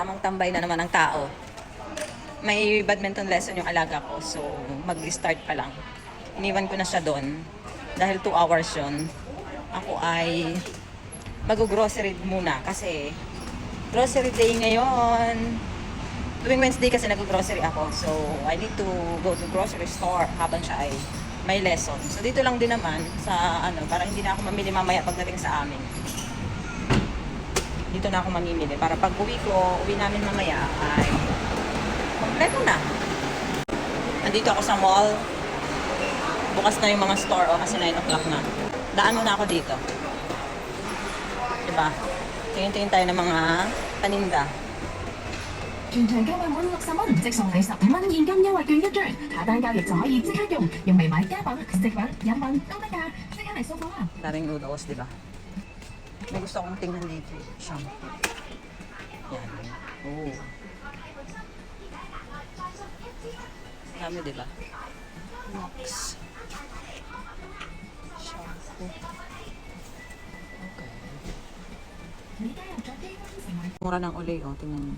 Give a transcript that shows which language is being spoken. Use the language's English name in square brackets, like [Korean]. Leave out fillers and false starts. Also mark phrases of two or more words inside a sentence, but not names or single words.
[Filipino] mukhang tambay na naman ang tao. May badminton lesson yung alaga ko, so mag-start pa lang. Iniwan ko na siya doon dahil 2 hours yun. Ako ay mag-grocery muna kasi grocery day ngayon. Tuwing Wednesday kasi nag-grocery ako, [English] so I need to go to grocery store [Filipino] habang siya ay may lesson. So dito lang din naman sa para hindi na ako mamili mamaya pagdating sa amin. Dito na ako mamimili para pag uwi namin mamaya ay kompleto na. Andito ako sa mall. Bukas na yung mga store kasi 9 o'clock na. Daan muna ako dito. Diba? Tingin-tingin tayo ng mga paninda. [Cantonese] 全場優惠滿60蚊，即送你15蚊現金優惠券一張，下單交易就可以即刻用，用嚟買家品、食品、飲品都得㗎，即刻嚟掃貨啦！ [Filipino] Daring noodles, di ba? May gusto akong tingnan dito. Shampoo. Yan. Oh. Dami, di ba? Nox. Shampoo. Okay. Mura ng uli, oh. Tingnan niyo.